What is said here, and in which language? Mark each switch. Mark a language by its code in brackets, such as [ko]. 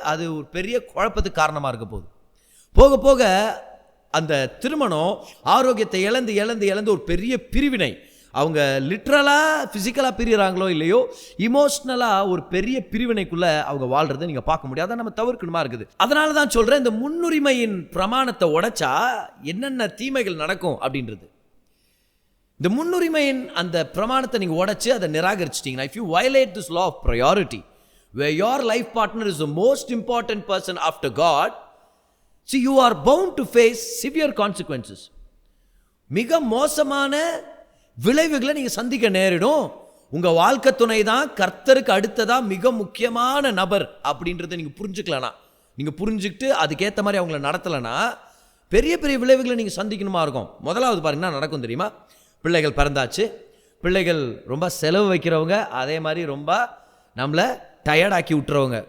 [ta] அது ஒரு பெரிய குழப்பத்துக்கு காரணமாக இருக்க போகுது. போக போக அந்த திருமணம் ஆரோக்கியத்தை இழந்து இழந்து இழந்து ஒரு பெரிய பிரிவினை. அவங்க லிட்ரலாக ஃபிசிக்கலாக பிரிகிறாங்களோ இல்லையோ, இமோஷ்னலாக ஒரு பெரிய பிரிவினைக்குள்ளே அவங்க வாழ்கிறத நீங்கள் பார்க்க முடியாது. அதை நம்ம தவிர்க்கணுமா இருக்குது. அதனால தான் சொல்கிறேன், இந்த முன்னுரிமையின் பிரமாணத்தை உடைச்சா என்னென்ன தீமைகள் நடக்கும் அப்படின்றது. இந்த முன்னுரிமையின் அந்த பிரமாணத்தை நீங்கள் உடைச்சு அதை நிராகரிச்சிட்டிங்கன்னா, [en] If you violate this law of priority where your life partner is the most important person after God, see you are bound to face severe consequences. [ta] மிக மோசமான விளைவுகளை நீங்கள் சந்திக்க நேரிடும். உங்கள் வாழ்க்கை துணை தான் கர்த்தருக்கு அடுத்ததாக மிக முக்கியமான நபர் அப்படின்றத நீங்கள் புரிஞ்சுக்கலனா, நீங்கள் புரிஞ்சுக்கிட்டு அதுக்கேற்ற மாதிரி அவங்கள நடத்தலைன்னா பெரிய பெரிய விளைவுகளை நீங்கள் சந்திக்கணுமா இருக்கும். முதலாவது பாருங்கன்னா நடக்கும் தெரியுமா? பிள்ளைகள் பிறந்தாச்சு, பிள்ளைகள் ரொம்ப செலவு வைக்கிறவங்க, அதே மாதிரி ரொம்ப நம்மளை டயர்டாக்கி விட்டுறவங்க.